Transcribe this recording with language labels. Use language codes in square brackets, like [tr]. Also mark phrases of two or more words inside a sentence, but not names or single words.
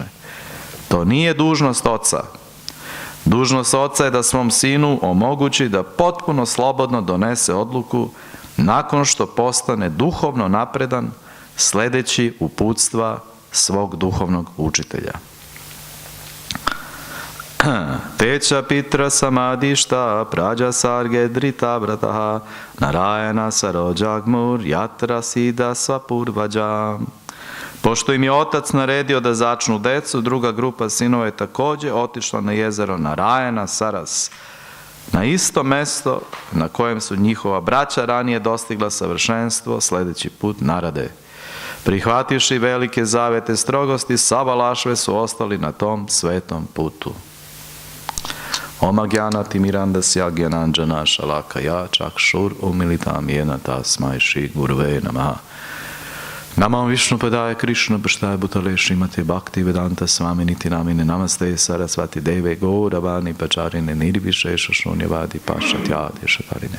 [sr] To nije dužnost oca. Dužnost oca je da svom sinu omogući da potpuno slobodno donese odluku nakon što postane duhovno napredan, sledeći uputstva svog duhovnog učitelja. [sa] Techa pitra samadišta prađa sarge drita vrataha narayana sarođagmur jatra sida svapurvađa. [sr] Pošto im je otac naredio da začnu decu, druga grupa sinova je također otišla na jezero Narayana Saras, na isto mesto na kojem su njihova braća ranije dostigla savršenstvo sljedeći put Narade. Prihvativši velike zavete strogosti, Savalašve su ostali na tom svetom putu. [sa] Oma gyana timirandasya gyananjana shalakaya chakshur umilitam yena tasmai shri gurave namaha. Namam Višnu Padaya Krishna Bhashtaya Bhutale Srimate Bhakti Vedanta Swami Niti Namine Namaste Sarasvati Deve Gauravani Pacharine Nirvishesha Shunyavadi Pashatyade Shatarine.